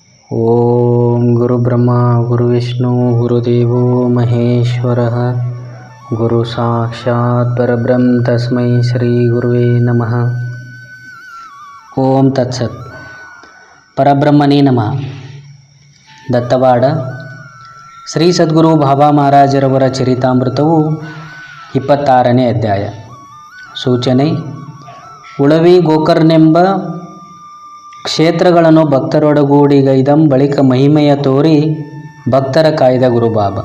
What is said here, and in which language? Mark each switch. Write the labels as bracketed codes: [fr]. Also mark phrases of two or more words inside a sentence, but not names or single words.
[sa] ಓಂ ಗುರುಬ್ರಹ್ಮ ಗುರುವಿಷ್ಣು ಗುರುದೇವೋ ಮಹೇಶ್ವರಃ ಗುರು ಸಾಕ್ಷಾತ್ ಪರಬ್ರಹ್ಮ ತಸ್ಮೈ ಶ್ರೀ ಗುರುವೇ ನಮಃ. ಓಂ ತತ್ಸತ್. ಪರಬ್ರಹ್ಮನೇ ನಮಃ. [kn] ದತ್ತವಾಡ ಶ್ರೀ ಸದ್ಗುರು ಬಾಬಾ ಮಹಾರಾಜರವರ ಚರಿತಾಮೃತವು 26ನೇ ಅಧ್ಯಾಯ. ಸೂಚನೆ: ಉಳವಿ ಗೋಕರ್ಣೆಂಬ ಕ್ಷೇತ್ರಗಳನ್ನು ಭಕ್ತರೊಡಗೂಡಿಗೈದಂ ಬಳಿಕ ಮಹಿಮೆಯ ತೋರಿ ಭಕ್ತರ ಕಾಯ್ದ ಗುರುಬಾಬಾ.